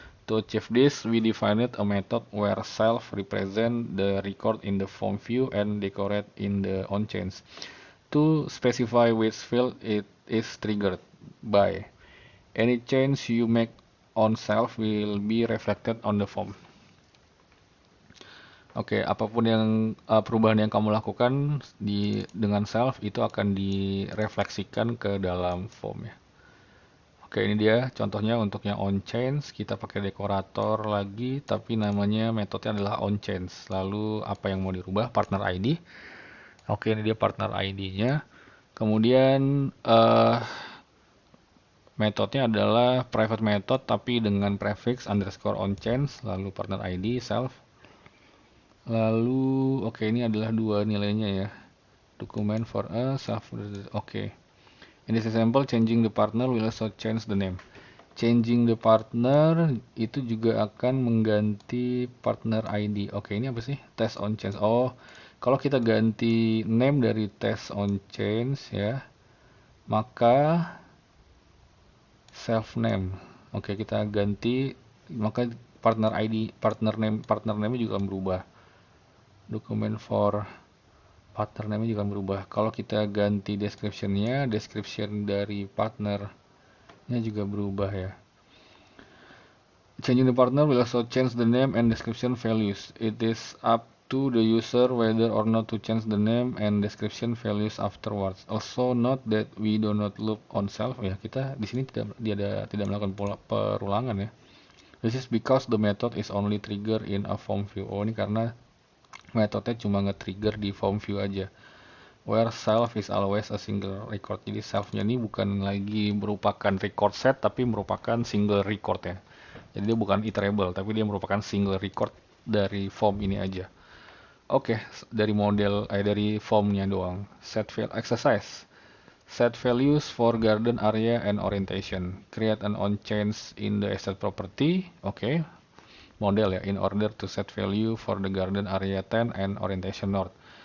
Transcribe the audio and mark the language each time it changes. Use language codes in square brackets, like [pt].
[en] To achieve this, we defined a method where self represent the record in the form view and decorate in the on change to specify which field it is triggered by. Any change you make on self will be reflected on the form. [id] Oke, apapun yang perubahan yang kamu lakukan dengan self itu akan direfleksikan ke dalam form ya. Oke, ini dia contohnya untuk yang on change. Kita pakai dekorator lagi, tapi namanya metodenya adalah on change. Lalu apa yang mau dirubah? Partner ID. Oke, ini dia partner ID-nya. Kemudian metodenya adalah private method tapi dengan prefix underscore on change, lalu partner ID self. Lalu oke, ini adalah dua nilainya ya. Document for a self. Oke. [en] In this example, changing the partner will also change the name. Changing the partner [id] itu juga akan mengganti partner ID. Oke, ini apa sih? Test on change. Oh, kalau kita ganti name dari test on change ya, maka self name. Oke, kita ganti, maka partner ID, partner name juga akan berubah. Document for partner name juga akan berubah. Kalau kita ganti description-nya, description dari partnernya juga berubah ya. [en] Changing the partner will also change the name and description values. It is up to the user whether or not to change the name and description values afterwards. Also note that we do not loop on self ya. [id] Kita di sini tidak melakukan perulangan ya. [en] This is because the method is only trigger in a form view. [id] Oh, ini karena metodenya cuma nge-trigger di form view aja. [en] where self is always a single record. [id] Jadi self-nya ini bukan lagi merupakan record set, tapi merupakan single record ya. Jadi dia bukan iterable, tapi dia merupakan single record dari form ini aja. Oke, dari dari formnya doang. [en] Set field exercise. Set values for garden area and orientation. Create an on change in the asset property. [id] Oke, model ya. [en] In order to set value for the garden area 10 and orientation north.